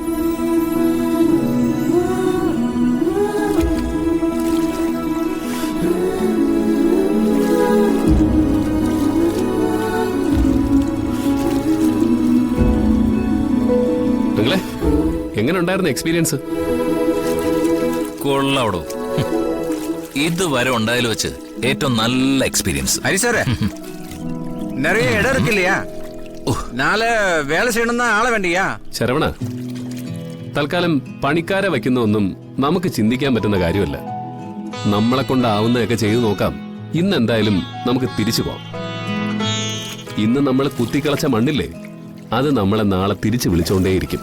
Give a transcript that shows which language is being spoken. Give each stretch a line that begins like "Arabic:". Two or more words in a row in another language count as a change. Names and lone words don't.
Malayalam: നിങ്ങളെ എങ്ങനെ ഉണ്ടായിരുന്നു എക്സ്പീരിയൻസ്? കൊള്ളാവടോ, ഇതുവരെ ഉണ്ടായാലും വെച്ച് ഏറ്റവും നല്ല എക്സ്പീരിയൻസ്.
Tamil: ஹரிசாரே நிறைய இடம் இருக்கு இல்லையா? நாளை வேலை செய்யணும்னா ஆள வேண்டியா?
Malayalam: ശരവണ, തൽക്കാലം പണിക്കാരെ വയ്ക്കുന്ന ഒന്നും നമുക്ക് ചിന്തിക്കാൻ പറ്റുന്ന കാര്യമല്ല. നമ്മളെ കൊണ്ടാവുന്നതൊക്കെ ചെയ്തു നോക്കാം. ഇന്ന് എന്തായാലും നമുക്ക് തിരിച്ചു പോവാം. ഇന്ന് നമ്മൾ കുത്തിക്കളച്ച മണ്ണില്ലേ, അത് നമ്മളെ നാളെ തിരിച്ചു വിളിച്ചോണ്ടേയിരിക്കും.